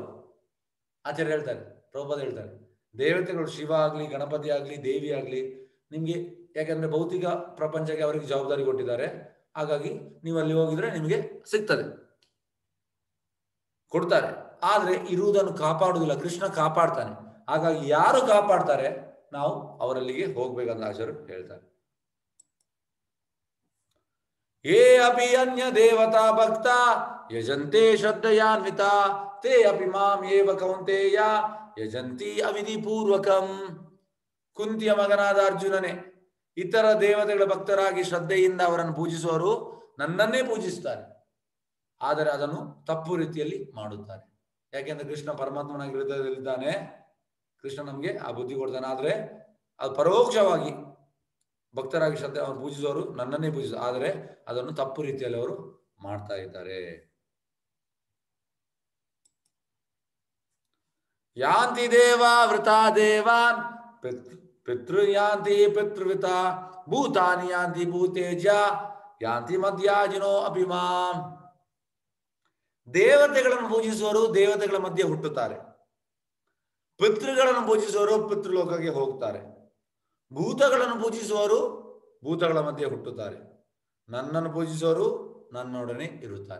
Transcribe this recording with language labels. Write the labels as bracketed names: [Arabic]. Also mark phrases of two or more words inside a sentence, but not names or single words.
[Kannada] ಆಚಾರ್ಯ ಹೇಳ್ತಾರೆ, ಪ್ರಭುಪಾದ ಹೇಳ್ತಾರೆ, ದೇವತೆಗಳು ಶಿವ ಆಗ್ಲಿ, ಗಣಪತಿ ಆಗ್ಲಿ, ದೇವಿ ಆಗ್ಲಿ ನಿಮ್ಗೆ, ಯಾಕಂದ್ರೆ ಭೌತಿಕ ಪ್ರಪಂಚಕ್ಕೆ ಅವರಿಗೆ ಜವಾಬ್ದಾರಿ ಕೊಟ್ಟಿದ್ದಾರೆ. ಹಾಗಾಗಿ ನೀವು ಅಲ್ಲಿ ಹೋಗಿದ್ರೆ ನಿಮಗೆ ಸಿಗ್ತದೆ, ಕೊಡ್ತಾರೆ, ಆದ್ರೆ ಇರುವುದನ್ನು ಕಾಪಾಡುವುದಿಲ್ಲ. ಕೃಷ್ಣ ಕಾಪಾಡ್ತಾನೆ. ಹಾಗಾಗಿ ಯಾರು ಕಾಪಾಡ್ತಾರೆ ನಾವು ಅವರಲ್ಲಿಗೆ ಹೋಗ್ಬೇಕಂತ ಆಚಾರ್ಯರು ಹೇಳ್ತಾರೆ. [Sanskrit] ಯೇ ಅಪಿ ಅನ್ಯ ದೇವತಾ ಭಕ್ತ ಯಜಂತೆ ಶ್ರದ್ಧಯಾನ್ವಿತ ತೇ ಅಪಿ ಮಾಂ ಏವ ಕೌಂತೆಯ ಯಜಂತಿ ಅವಿಧಿ ಪೂರ್ವಕಂ. [Kannada] ಕುಂತಿಯ ಮಗನಾದ ಅರ್ಜುನನೇ, ಇತರ ದೇವತೆಗಳ ಭಕ್ತರಾಗಿ ಶ್ರದ್ಧೆಯಿಂದ ಅವರನ್ನು ಪೂಜಿಸುವವರು ನನ್ನನ್ನೇ ಪೂಜಿಸುತ್ತಾರೆ, ಆದರೆ ಅದನ್ನು ತಪ್ಪು ರೀತಿಯಲ್ಲಿ ಮಾಡುತ್ತಾರೆ. ಯಾಕೆಂದ್ರೆ ಕೃಷ್ಣ ಪರಮಾತ್ಮನಾಗಿ ಹೃದಯದಲ್ಲಿದ್ದಾನೆ, ಕೃಷ್ಣ ನಮ್ಗೆ ಆ ಬುದ್ಧಿ ಕೊಡ್ತಾನೆ. ಆದ್ರೆ ಅದು ಪರೋಕ್ಷವಾಗಿ ಭಕ್ತರಾಗಿ ಶ್ರದ್ಧೆ ಅವರು ಪೂಜಿಸುವವರು ನನ್ನನ್ನೇ ಪೂಜಿಸುವ, ಆದರೆ ಅದನ್ನು ತಪ್ಪು ರೀತಿಯಲ್ಲಿ ಅವರು ಮಾಡ್ತಾ ಇದ್ದಾರೆ. [Sanskrit] ಯಾಂತಿ ದೇವ ವೃತಾ ದೇವಾನ್ ಪಿತೃಯಾಂತಿ ಪಿತೃವಿತ ಭೂತಾನಿ ಯಾಂತಿ ಭೂತೇಜ ಯಾಂತಿ ಮಧ್ಯಾಜಿನೋ ಅಭಿಮಾಂ. [Kannada] ದೇವತೆಗಳನ್ನು ಪೂಜಿಸುವವರು ದೇವತೆಗಳ ಮಧ್ಯೆ ಹುಟ್ಟುತ್ತಾರೆ, ಪಿತೃಗಳನ್ನು ಪೂಜಿಸುವವರು ಪಿತೃಲೋಕಕ್ಕೆ ಹೋಗ್ತಾರೆ, ಭೂತಗಳನ್ನು ಪೂಜಿಸುವವರು ಭೂತಗಳ ಮಧ್ಯೆ ಹುಟ್ಟುತ್ತಾರೆ, ನನ್ನನ್ನು ಪೂಜಿಸುವವರು ನನ್ನೊಡನೆ ಇರುತ್ತಾರೆ.